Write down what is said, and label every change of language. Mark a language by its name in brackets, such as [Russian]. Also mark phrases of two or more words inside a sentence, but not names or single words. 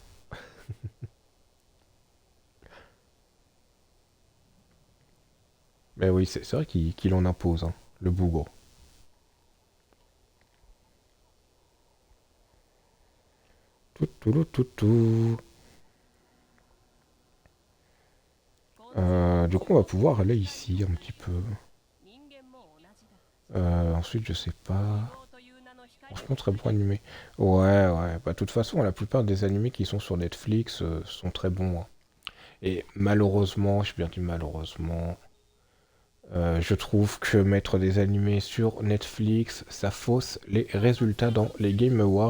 [French] Mais oui, c'est vrai qu'il en impose, hein, le bougre. Tout, tout, tout, tout, tout. [Japanese] こんな [French] Du coup, on va pouvoir aller ici un petit peu. [Japanese] 人間も同じだ。 [French] Ensuite, je sais pas. [Japanese] 希望という名の光を [French] Franchement, très bon animé. Ouais, ouais. Bah, de toute façon, la plupart des animés qui sont sur Netflix sont très bons. Hein. Et malheureusement, j'ai bien dit malheureusement, je trouve que mettre des animés sur Netflix, ça fausse les résultats dans les Game Awards.